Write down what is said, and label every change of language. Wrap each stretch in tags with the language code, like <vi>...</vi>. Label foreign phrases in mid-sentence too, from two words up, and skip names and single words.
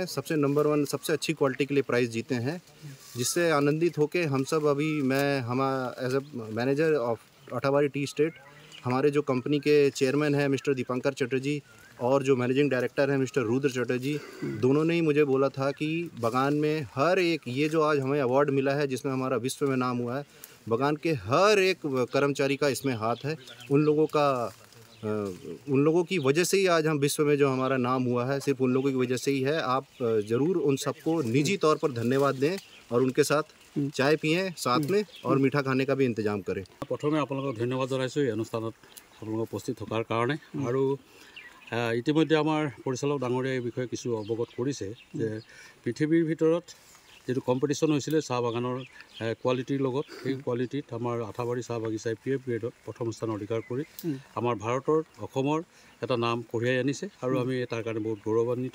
<hi>सबसे नंबर 1 सबसे अच्छी क्वालिटी के लिए प्राइज़ जीते हैं, जिससे आनंदित होके हम सब अभी मैं</hi> <en>as a manager of Athabari Tea Estate,</en> <hi>हमारे जो कंपनी के चेयरमैन हैं मिस्टर दीपांकर चटर्जी और जो</hi> <en>managing director</en> <hi>हैं मिस्टर रुद्र चटर्जी, दोनों ने ही मुझे बोला था कि बगान में हर एक, ये जो आज हमें अवार्ड मिला है जिसमें हमारा विश्व में नाम हुआ है, बगान के हर एक कर्मचारी का इसमें हाथ है। उन लोगों की वजह से ही आज हम विश्व में जो हमारा नाम हुआ है, सिर्फ उन लोगों की वजह से ही है। आप ज़रूर उन सबको निजी तौर पर धन्यवाद दें और उनके साथ चाय पिएं साथ में और मीठा खाने का भी इंतजाम करें।</hi> <as>প্ৰথমে আপোনালোক ধন্যবাদ জনাইছোঁ এই অনুষ্ঠানত আপোনালোক উপস্থিত থকাৰ কাৰণে। আৰু ইতিমধ্যে আমাৰ পৰিচালক ডাঙৰীয়া এই বিষয়ে কিছু অৱগত কৰিছে যে পৃথিৱীৰ ভিতৰত যেটো কম্পিটিশ্যন হৈছিলে চাহ বাগানৰ কোৱালিটিৰ লগত, সেই কোৱালিটিত আমাৰ আঠাবাৰী চাহ বাগিচাই পিএফ গ্ৰেডত প্ৰথম স্থান অধিকাৰ কৰি আমাৰ ভাৰতৰ অসমৰ এটা নাম কঢ়িয়াই আনিছে আৰু আমি তাৰ কাৰণে বহুত গৌৰৱান্বিত।</as>